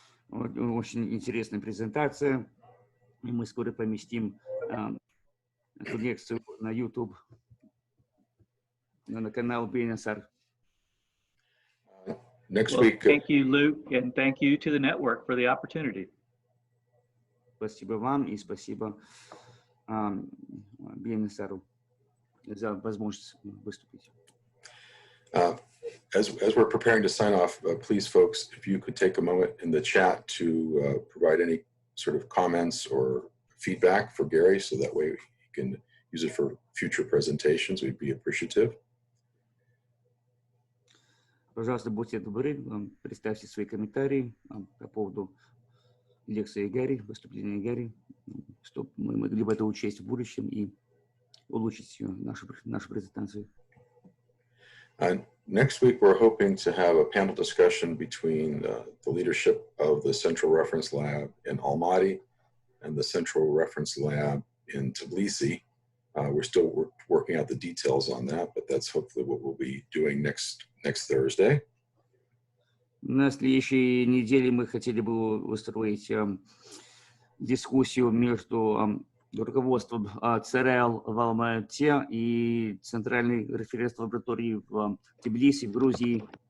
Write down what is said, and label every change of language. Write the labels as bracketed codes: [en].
[ru] Очень интересная презентация. И мы скоро поместим эту лекцию на YouTube, на канал BNSR. [en] Next Well, week. Thank you, Luke, and thank you to the network for the opportunity. [ru] Спасибо вам и спасибо BNSR за возможность выступить. [en] As we're preparing to sign off, please, folks, if you could take a moment in the chat to provide any sort of comments or feedback for Gary, so that way he can use it for future presentations, we'd be appreciative. [ru] Пожалуйста, будьте добры, представьте свои комментарии по поводу лекции Гарри, выступления Гарри, чтобы мы могли бы это учесть в будущем и улучшить нашу презентацию. [en] Next week, we're hoping to have a panel discussion between the leadership of the Central Reference Lab in Almaty and the Central Reference Lab in Tbilisi. We're still working out the details on that, but that's hopefully what we'll be doing next Thursday. [ru] На следующей неделе мы хотели бы устроить дискуссию между руководством ЦРЛ в Алмате и Центральной референтной лаборатории в Тбилиси, в Грузии.